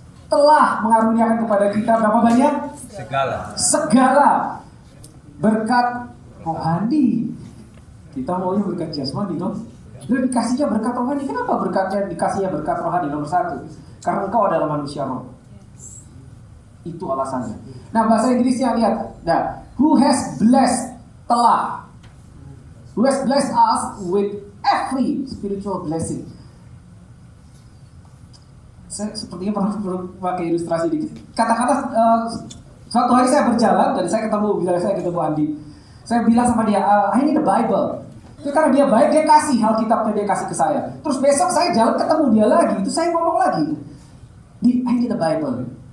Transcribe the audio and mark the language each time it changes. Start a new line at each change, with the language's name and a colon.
Indonesian: Telah mengaruniakan kepada kita berapa banyak? Segala berkat rohani. Kita maunya berkat jasmani dong. Lalu dikasihnya berkat rohani. Kenapa dikasihnya berkat rohani? Nomor 1, karena engkau adalah manusia roh. Itu alasannya. Nah, bahasa Inggrisnya lihat.
English: Nah, who has blessed, telah. Who has blessed us with every spiritual blessing.
Indonesian: Saya sepertinya pernah pakai ilustrasi dikit. Katakanlah suatu hari saya berjalan dan saya ketemu Andi. Saya bilang sama dia,
English: I need the Bible.
Indonesian: Itu karena dia baik, dia kasih Alkitabnya, dia kasih ke saya. Terus besok saya jalan ketemu dia lagi, itu saya ngomong lagi,
English: I need the Bible.